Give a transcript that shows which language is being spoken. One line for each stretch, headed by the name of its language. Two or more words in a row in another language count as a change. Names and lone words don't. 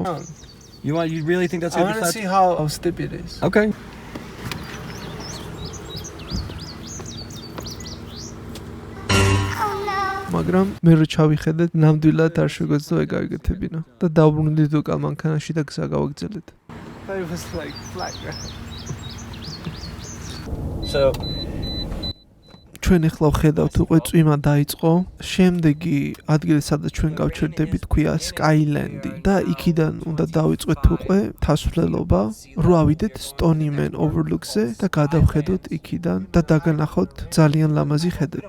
English: You really think that's I gonna want be to see how steep it is. Okay.
Georgian: მაგრამ მე რო ჩავიხედეთ, ნამდვილად არ შეგვეძლო ეგ გავიკეთებინა და დავბრუნდით უკან მანქანაში და გზა გავაგრძელეთ.
English: It was like flat. So
Georgian: ჩვენ ახლა ვხედავთ უკვე წვიმა დაიწყო. შემდეგი ადგილი სადაც ჩვენ გავჩერდებით ქვია Skyland-ი და იქიდან უნდა დავიწყოთ უკვე თასვლელობა, რო ავიდეთ Stonyman Overlook-ზე და გადავხედოთ იქიდან და დაგანახოთ ძალიან ლამაზი ხედები.